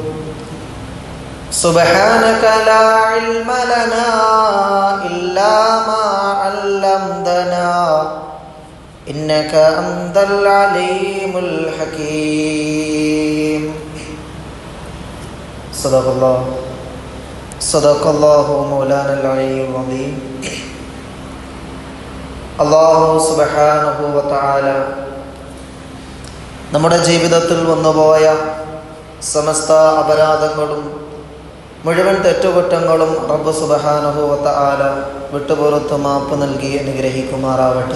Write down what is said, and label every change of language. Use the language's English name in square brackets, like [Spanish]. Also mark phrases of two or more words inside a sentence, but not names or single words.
[Arabic] سبحانك لا علم لنا إلا ما علمتنا إنك أنت العليم الحكيم. صدق الله مولانا العلي العظيم. [Malayalam] അല്ലാഹു [Arabic] سبحانه وتعالى [Malayalam] നമ്മുടെ ജീവിതത്തിൽ വന്നുപോയ സമസ്ത അപരാധങ്ങളും മുഴുവൻ തെറ്റുകുറ്റങ്ങളും റബ്ബ് [Arabic] سبحانه وتعالى [Malayalam] വിട്ടുപുറത്ത് മാപ്പ് നൽകി അനുഗ്രഹിക്കുമാറാവട്ടെ.